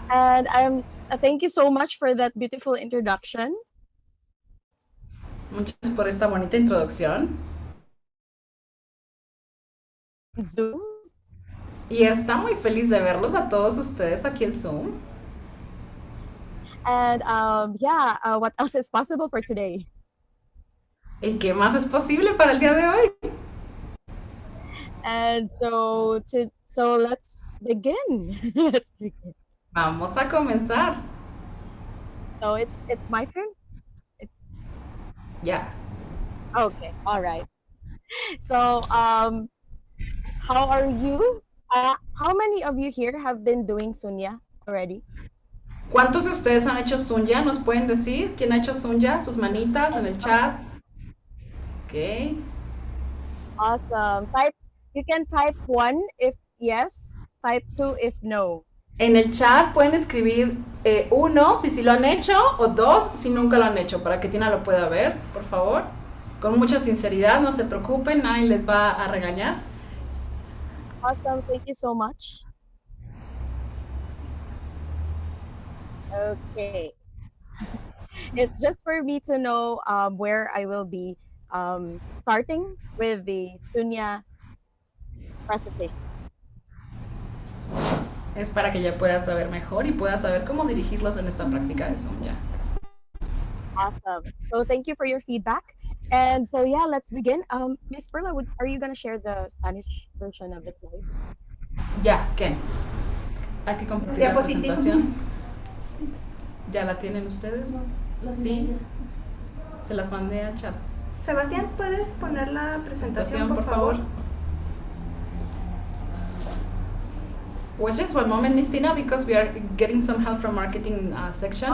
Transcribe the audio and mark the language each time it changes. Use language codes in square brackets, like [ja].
[en] And thank you so much for that beautiful introduction. [es] Muchas gracias por esta bonita introducción. Zoom. Y está muy feliz de verlos a todos ustedes aquí en Zoom. [en] And what else is possible for today? [es] ¿Y qué más es posible para el día de hoy? [en] And so let's begin. Let's begin. [es] Vamos a comenzar. [en] So it's my turn? [es] Ya. [en] Okay, all right. So how are you? How many of you here have been doing Sunya already? [es] ¿Cuántos de ustedes han hecho Sunya? ¿Nos pueden decir quién ha hecho Sunya? Sus manitas en el chat. Ok. [en] Awesome. You can type 1 if yes, type 2 if no. [es] En el chat pueden escribir 1 si sí lo han hecho o 2 si nunca lo han hecho, para que Tina lo pueda ver, por favor. Con mucha sinceridad, no se preocupen, nadie les va a regañar. [en] Awesome, thank you so much. Okay. It's just for me to know where I will be starting with the Sunya presentation. [es] Es para que ella pueda saber mejor y pueda saber cómo dirigirlos en esta práctica de Sunya. [en] Awesome. So thank you for your feedback. And so yeah, let's begin. Miss Perla, are you going to share the Spanish version of the slide? [es] Ya, ¿qué? Hay que compartir la presentación. ¿Ya la tienen ustedes? Sí. Se las mandé al chat. Sebastián, ¿puedes poner la presentación, por favor? [en] Was just one moment, Miss Tina, because we are getting some help from marketing section.